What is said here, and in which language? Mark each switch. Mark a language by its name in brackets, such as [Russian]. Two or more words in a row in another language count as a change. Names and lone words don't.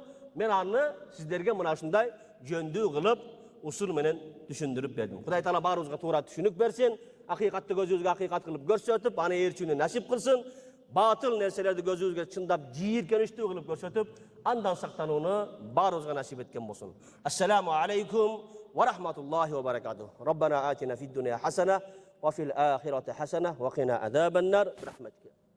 [Kyrgyz] Мен аны сиздерге мына ушундай жөндүү кылып, усул менен түшүндүрүп бердим. Кудай таала баарыбызга туура түшүнүк берсин, акыйкатты көзүбүзгө акыйкат кылып көрсөтүп, аны ээрчүүнү насип кылсын. Батыл нерселерди көзүбүзгө чындап жийиркеничтүү кылып көрсөтүп, андан сактанууну баарыбызга насип эткен болсун. [Arabic] السلام عليكم ورحمة الله وبركاته. ربنا آتنا في الدنيا حسنة وفي الآخرة حسنة وقنا عذاب النار.